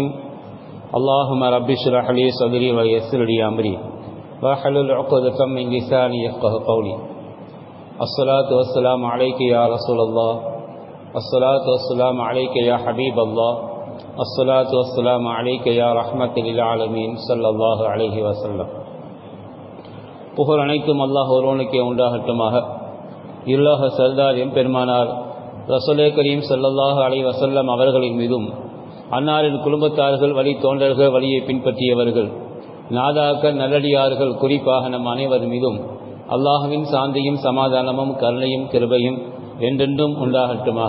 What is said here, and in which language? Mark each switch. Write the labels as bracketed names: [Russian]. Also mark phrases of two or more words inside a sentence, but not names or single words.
[Arabic] اللهم رب اشرح لي صدري ويسر لي أمري واحلل عقدة من لساني يفقهوا قولي. الصلاة والسلام عليك يا رسول الله، الصلاة والسلام عليك يا حبيب الله، الصلاة والسلام عليك يا رحمة للعالمين صلى الله عليه وسلم. [Tamil] புகழ் அனைத்தும் அல்லாஹ் ஒருவனுக்கே உண்டாகட்டுமாக. இல்லாஹ் சர்தார் எம்பெருமானார் ரசூலே கரீம் [Arabic] صلى الله عليه وسلم [Tamil] அவர்களின் மீதும், அன்னாரின் குடும்பத்தார்கள், வழி தோன்றர்கள், வழியை பின்பற்றியவர்கள், நாதாக்கள், நல்லடியார்கள், குறிப்பாக நம் அனைவர் மீதும் அல்லாஹ்வின் சாந்தியும் சமாதானமும் கருணையும் கிருபையும் என்றென்றும் உண்டாகட்டுமாக.